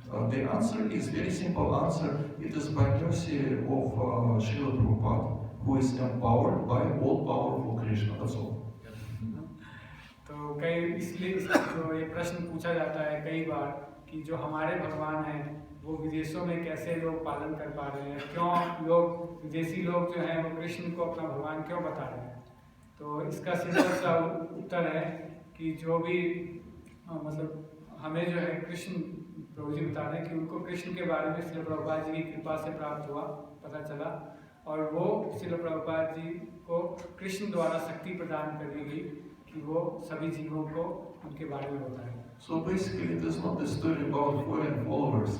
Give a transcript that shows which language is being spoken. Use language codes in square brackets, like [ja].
[en] The answer is very simple answer. It is by mercy of Srila Prabhupada, who is empowered by all powerful Krishna. That's all. [hi] तो इसलिए जो ये प्रश्न पूछा जाता है कई बार कि जो हमारे भगवान हैं वो विदेशों में कैसे लोग पालन कर पा रहे हैं, क्यों लोग विदेशी लोग जो हैं वो कृष्ण को अपना भगवान क्यों बता रहे हैं। तो इसका सिंपल सा उत्तर है कि जो भी मतलब हमें जो है कृष्ण प्रभुजी बता रहे हैं कि उनको कृष्ण के बारे में श्री प्रभुपाद जी की कृपा से प्राप्त हुआ, पता चला, और वो श्री प्रभुपाद जी को कृष्ण द्वारा शक्ति प्रदान करी गई कि वो सभी जीवों को उनके बारे में बताएं। [en] So basically, it is not the story about foreign followers.